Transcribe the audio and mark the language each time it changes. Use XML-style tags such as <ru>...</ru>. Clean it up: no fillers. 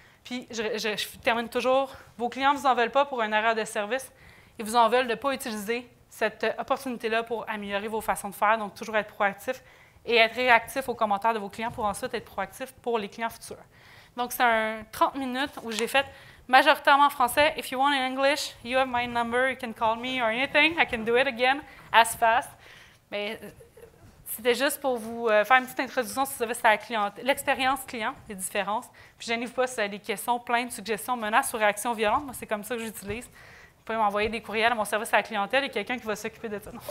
<fr>Puis, je termine toujours, vos clients ne vous en veulent pas pour un erreur de service. Ils vous en veulent de ne pas utiliser cette opportunité-là pour améliorer vos façons de faire, donc toujours être proactif et être réactif aux commentaires de vos clients pour ensuite être proactif pour les clients futurs. Donc, c'est un 30 minutes où j'ai fait majoritairement en français.</fr> <en>If you want in English, you have my number, you can call me or anything. I can do it again as fast.</en> <fr>Mais c'était juste pour vous faire une petite introduction sur l'expérience client, les différences. Puis, gênez-vous pas si vous avez des questions, plaintes, suggestions, menaces ou réactions violentes. Moi, c'est comme ça que j'utilise. Vous pouvez m'envoyer des courriels à mon service à la clientèle et quelqu'un qui va s'occuper de ça.</fr>